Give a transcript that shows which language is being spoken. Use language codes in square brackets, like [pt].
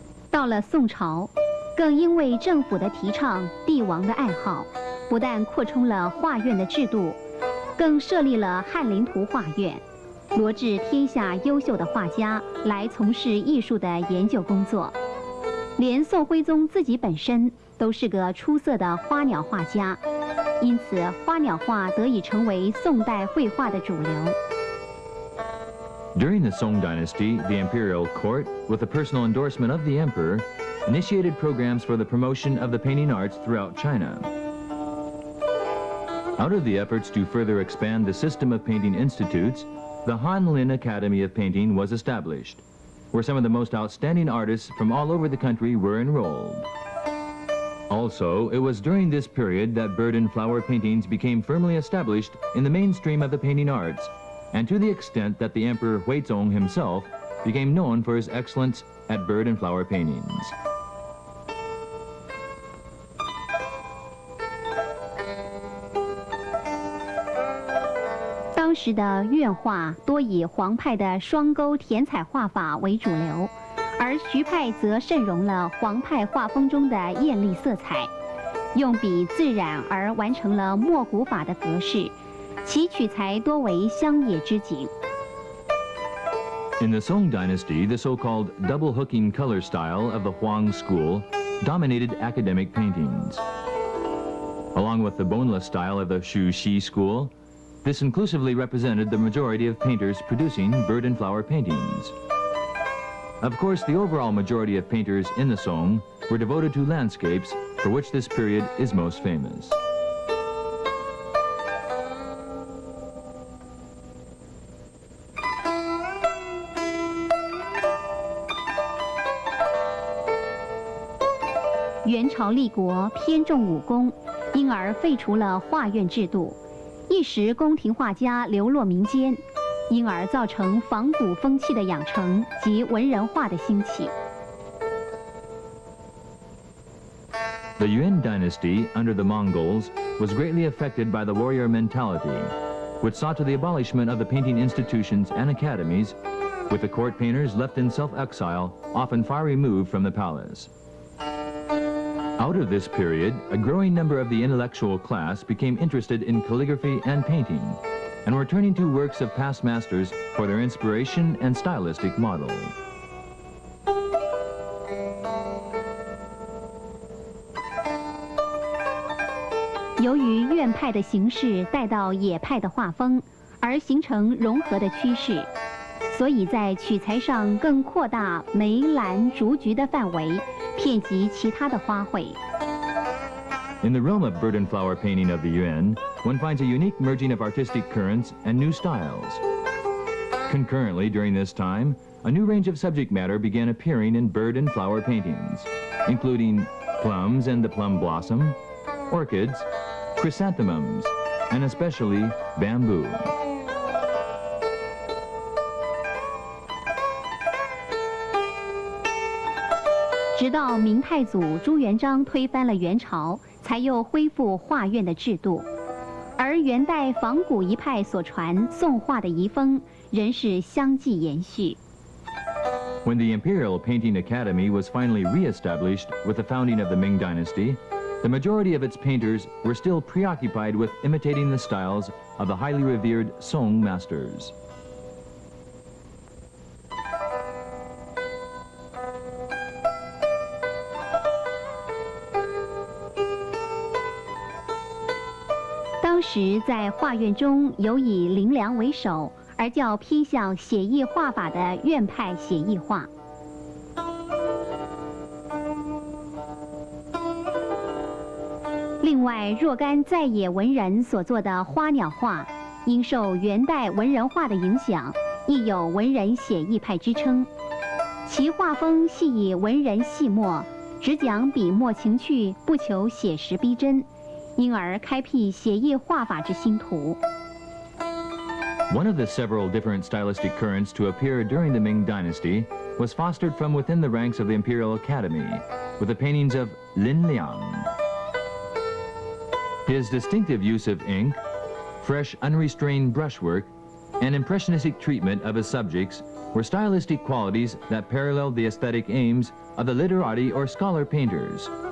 [zh] 到了宋朝，更因为政府的提倡、帝王的爱好，不但扩充了画院的制度，更设立了翰林图画院，罗致天下优秀的画家来从事艺术的研究工作。连宋徽宗自己本身都是个出色的花鸟画家，因此花鸟画得以成为宋代绘画的主流。 [en] During the Song dynasty, the imperial court, with the personal endorsement of the emperor, initiated programs for the promotion of the painting arts throughout China. Out of the efforts to further expand the system of painting institutes, the Han Lin Academy of Painting was established, where some of the most outstanding artists from all over the country were enrolled. Also, it was during this period that bird and flower paintings became firmly established in the mainstream of the painting arts, and to the extent that the Emperor Huizong himself became known for his excellence at bird and flower paintings. [zh] 当时的院画多以黄派的双钩填彩画法为主流，而徐派则渗融了黄派画风中的艳丽色彩，用笔自染而完成了墨古法的格式。其取材多为乡野之景。 [en] In the Song dynasty, the so-called double-hooking color style of the Huang school dominated academic paintings. Along with the boneless style of the Xu Xi school, this inclusively represented the majority of painters producing bird and flower paintings. Of course, the overall majority of painters in the Song were devoted to landscapes, for which this period is most famous. [zh] 元朝立国偏重武功，因而废除了画院制度，一时宫廷画家流落民间，因而造成仿古风气的养成及文人画的兴起。 [en] The Yuan dynasty, under the Mongols, was greatly affected by the warrior mentality, which saw to the abolishment of the painting institutions and academies, with the court painters left in self-exile, often far removed from the palace. Out of this period, a growing number of the intellectual class became interested in calligraphy and painting, and were turning to works of past masters for their inspiration and stylistic model. [zh] 由于院派的形式带到野派的画风，而形成融合的趋势，所以在取材上更扩大梅、兰、竹、菊的范围，遍及其他的花卉。 [en] In the realm of bird and flower painting of the Yuan, one finds a unique merging of artistic currents and new styles. Concurrently, during this time, a new range of subject matter began appearing in bird and flower paintings, including plums and the plum blossom, orchids, chrysanthemums, and especially bamboo. [zh] 直到明太祖朱元璋推翻了元朝，才又恢复画院的制度。而元代仿古一派所传宋画的遗风，仍是相继延续。 [en] When the Imperial Painting Academy was finally re-established with the founding of the Ming Dynasty, the majority of its painters were still preoccupied with imitating the styles of the highly revered Song masters. [zh] 当时在画院中有以林良为首，而较偏向写意画法的院派写意画。另外，若干在野文人所做的花鸟画，因受元代文人画的影响，亦有文人写意派之称。其画风系以文人细墨，只讲笔墨情趣，不求写实逼真，因而开辟写意画法之新途。 [en] One of the several different stylistic currents to appear during the Ming Dynasty was fostered from within the ranks of the Imperial Academy, with the paintings of Lin Liang. His distinctive use of ink, fresh, unrestrained brushwork, and impressionistic treatment of his subjects were stylistic qualities that paralleled the aesthetic aims of the literati or scholar painters.